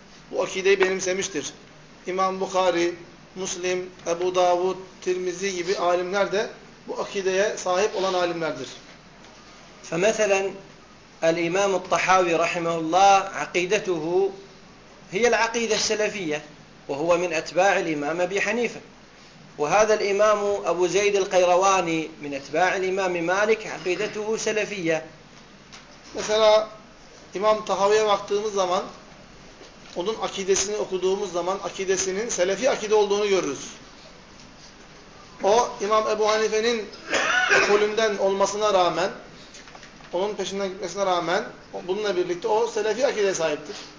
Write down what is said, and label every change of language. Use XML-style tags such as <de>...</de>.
<tr>Bu akideyi benimsemiştir. İmam Bukhari, Müslim, Ebu Davud, Tirmizi gibi alimler de bu akideye sahip olan alimlerdir.</tr> <ar>فَمَثَلًا الْاِمَامُ الطَّحَاوِ رَحِمَهُ اللّٰهِ عَقِيدَتُهُ هِيَ الْعَقِيدَةِ السَّلَفِيَّةِ وَهُوَ مِنْ اَتْبَاعِ الْاِمَامَ بِي حَنِيفَةِ وهذا الإمام أبو زيد القيرواني من أتباع الإمام مالك عقيدته سلفية. مثلا إمام طهاوية</ar> <tr>baktığımız zaman onun akidesini okuduğumuz zaman akidesinin selefi akide olduğunu görürüz. O İmam Ebu Hanife'nin ekolünden olmasına rağmen onun peşinden gitmesine rağmen bununla birlikte o selefi akide sahiptir.</tr>